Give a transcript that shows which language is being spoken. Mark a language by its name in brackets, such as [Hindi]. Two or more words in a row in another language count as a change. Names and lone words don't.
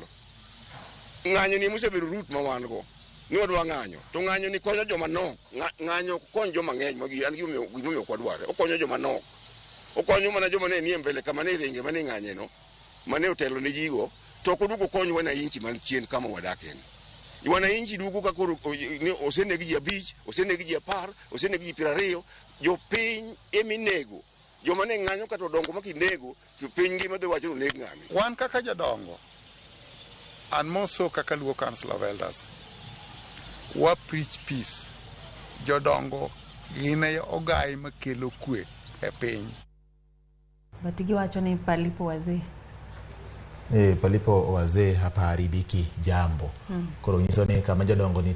[Luo (Kenya and Tanzania)] Ng'anyo ni musebedo Ruto ma wan go ni wadwa ng'anyo to ng'anyo ni konyo joma nok ng'anyo konyo joma ng'eny magi an gimomiyo kwadware okonyo joma nok okonyo mana joma ne nie mbele kama ne renge mane ng'anye no mane otelo ne jigo to kodugo konyo wana inchi man chien kama wadaken wana inchi dugo ka koro ni osenegi ji 5 osenegi ji 10 osenegi ji 20 jo piny eminego joma ne ng'anyo ka to dongo makinego to piny ngima dhi wacho neg ng'ani. Wan kaka jodongo an moso kaka Luo Council of Elders wa [English] preach peace. [Luo (Kenya and Tanzania)] Jodongo gine ogai makelo kwe e piny. Batigi wacho ni [Swahili] palipo wazee. Palipo wazee hapa haribiki jambo. [Luo (Kenya and Tanzania)] Koro nyiso ni kama jodongo ni